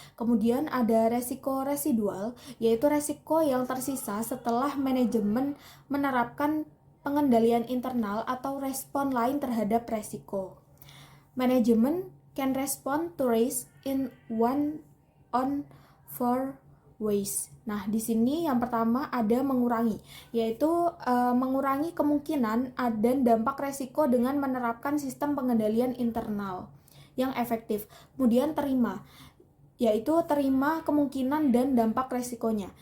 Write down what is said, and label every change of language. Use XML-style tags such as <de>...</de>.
<id>Kemudian ada resiko residual, yaitu resiko yang tersisa setelah manajemen menerapkan pengendalian internal atau respon lain terhadap resiko.</id> <en>Manajemen can respond to risk in one on four ways.</en> <id>Nah, di sini yang pertama ada mengurangi, yaitu mengurangi kemungkinan dan dampak resiko dengan menerapkan sistem pengendalian internal yang efektif. Kemudian terima, yaitu terima kemungkinan dan dampak resikonya.</id>